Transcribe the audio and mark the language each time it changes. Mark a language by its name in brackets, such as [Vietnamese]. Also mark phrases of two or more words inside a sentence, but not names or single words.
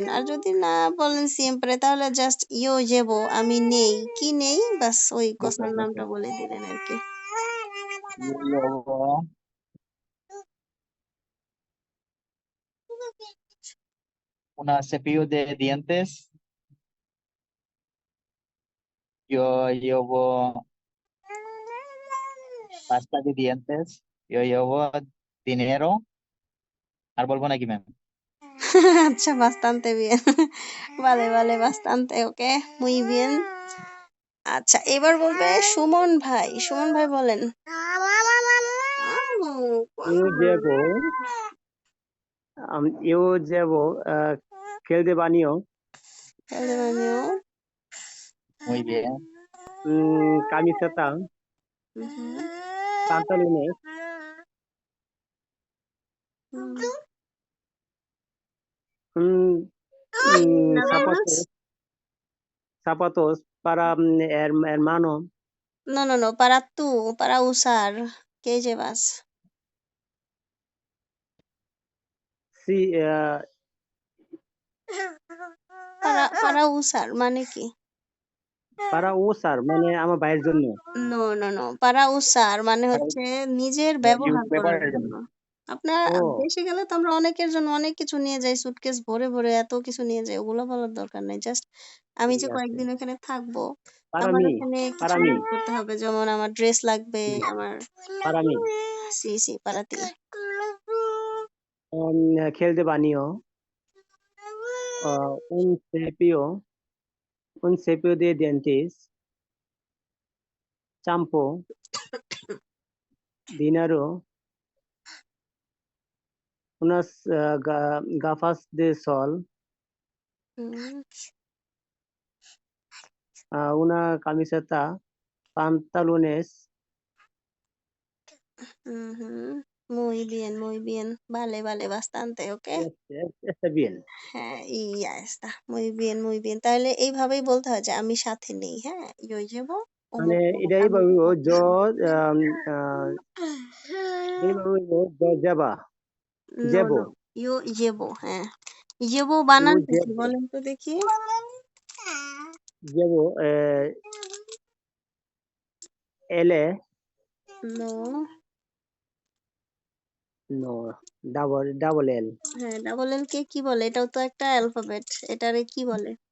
[Bangla] আর যদি না বলেন siempre তাহলে জাস্ট [Spanish] yo llevo [Bangla] আমি নেই। কি নেই? ব্যাস ওই কথার নামটা বলে দিলেন আরকি। [Spanish] yo llevo una cepillo de dientes. Yo llevo pasta de dientes. Yo llevo dinero. [Bangla] আর বলবো নাকি ম্যাম? আচ্ছা, [Spanish] bastante bien. Vale, vale, bastante, okay. Muy bien. [Bangla] আচ্ছা, এবার বলবে সুমন ভাই। সুমন ভাই বলেন। [Spanish] Eu llevo, eu llevo gel de baño, [Bangla] তাহলে মানিও। [Spanish] Muy bien. camiseta, [Bangla] উহু, [Spanish] pantalones, [Bangla] হুম। mm, [Spanish] Nada más? zapatos para hermano, No, no, no, para tú, para usar. ¿Qué llevas? sí, para usar [Bangla] মানে কি? [Spanish] para usar, [Bangla] মানে আমার ভাইয়ের জন্য। No, no, no. [Spanish] para usar [Bangla] মানে হচ্ছে নিজের ব্যবহার করার ব্যবহারের জন্য। জন্য। আপনার ও দেশে গেলে তো আমরা অনেকের জন্য অনেক কিছু নিয়ে যাই, সুটকেস ভরে ভরে এত কিছু নিয়ে যাই, ওগুলো বলার দরকার নাই। জাস্ট আমি ঠিক যে আছে, কয়েকদিন ওখানে থাকবো, [Spanish] para [Bangla] আমার [Spanish] mí, [Bangla] ওখানে [Spanish] para [Bangla] কিছু [Spanish] mí, [Bangla] ইউজ করতে হবে, যেমন আমার ড্রেস লাগবে, আমার [Spanish] para mí, সি সি পারাতি। gel de baño, un cepillo de dientes, champú, dinero, unas gafas de sol, [Bangla] হুম, [Spanish] una camiseta, pantalones, [Bangla] হুম, হুম। [Spanish] muy bien, muy bien. Vale, vale, bastante, okay? está bien. হ্যাঁ, ya está. muy bien, muy bien. [Bangla] তাহলে এইভাবেই বলতে হয় যে আমি সাথে নেই, হ্যাঁ? [Spanish] yo llevo [Bangla] মানে অমুক, অমুক, এটাই আমি বলবো সাথে জ নেই। এটাই বলবো যাবা [Spanish] No, [Bangla] যাবো [Spanish] no. Yo llevo, [Bangla] হ্যাঁ। llevo ইউ বানানটা কি যাবো বলেন তো দেখি? যাবো এলে No. [English] no double L [Bangla] হ্যাঁ, ডাবল এল কে কি বলে? এটাও তো একটা অ্যালফাবেট। এটারে কি বলে?